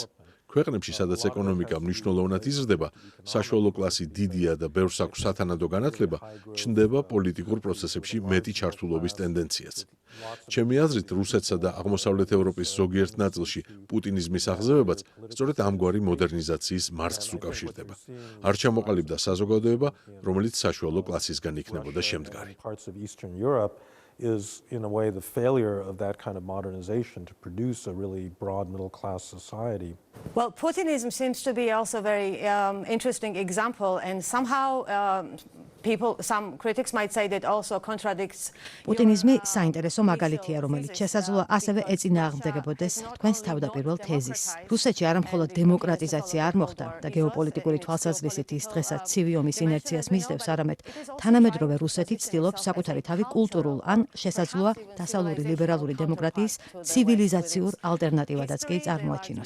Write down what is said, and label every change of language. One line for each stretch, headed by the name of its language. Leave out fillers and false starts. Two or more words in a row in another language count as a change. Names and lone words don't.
Georgian: ქვეყნებში, სადაც ეკონომიკა მნიშვნელოვნად იზრდება, საშუალო კლასი დიდია და ბევრს აქვს სათანადო განათლება, ჩნდება პოლიტიკურ პროცესებში მეტი ჩართულობის ტენდენციაც. ჩემი აზრით, რუსეთსა და აღმოსავლეთ ევროპის ზოგიერთ ნაწილში პუტინიზმის აღზევებაც სწორედ ამგვარი მოდერნიზაციის მარცხს უკავშირდება. არ ჩამოყალიბდა საზოგადოება, რომელიც საშუალო კლასისგან იქნებოდა შემდგარი.
English: Is in a way the failure of that kind of modernization to produce a really broad middle class society. Well, Putinism seems to be also a very interesting example, and somehow some critics might say that also contradicts.
Georgian: პუტინიზმი საინტერესო მაგალითია, რომელიც შესაძლოა ასევე ეწინააღმდეგებოდეს თქვენს თავდაპირველ თეზისს. რუსეთში არა მხოლოდ დემოკრატიზაცია არ მოხდა და გეოპოლიტიკური თვალსაზრისით ის დღესაც ცივი ომის ინერციას მისდევს, არამედ თანამედროვე რუსეთი ცდილობს საკუთარი თავი კულტურულ ან შესაძლოა დასავლური ლიბერალური დემოკრატიის ცივილიზაციურ ალტერნატივადაც კი წარმოაჩინოს.